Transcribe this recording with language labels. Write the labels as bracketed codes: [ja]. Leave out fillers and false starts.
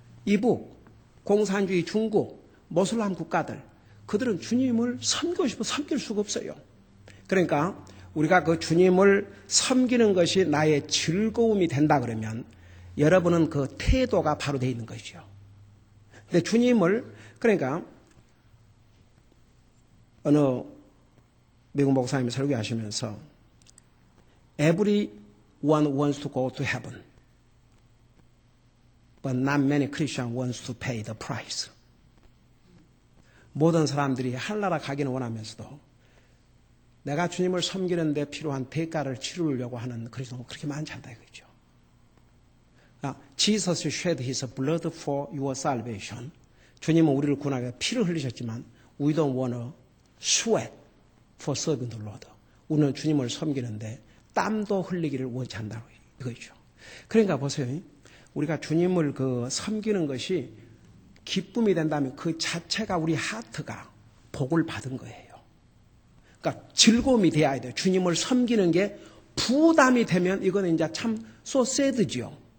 [ko] 이북, 공산주의 중국, 모슬람 국가들, 그들은 주님을 섬기고 싶어 섬길 수가 없어요. 그러니까 우리가 그 주님을 섬기는 것이 나의 즐거움이 된다 그러면 여러분은 그 태도가 바로 되어 있는 것이죠. 근데 주님을, 그러니까 어느 미국 목사님이 설교하시면서 [en] Everyone wants to go to heaven, but not many Christians wants to pay the price. [ko] 모든 사람들이 하늘나라 가기는 원하면서도 내가 주님을 섬기는 데 필요한 대가를 치르려고 하는 그리스도가 그렇게 많지 않다 이거죠. [en] Jesus shed his blood for your salvation. [ko] 주님은 우리를 구하기 위해 피를 흘리셨지만 [en] we don't want to sweat for serving the Lord. [ko] 우리는 주님을 섬기는데 땀도 흘리기를 원치 않다고 이거죠. 그러니까 보세요. 우리가 주님을 섬기는 것이 기쁨이 된다면 그 자체가 우리 하트가 복을 받은 거예요. 그러니까 즐거움이 돼야 돼요. 주님을 섬기는 게 부담이 되면 이거는 이제 참 so sad지요.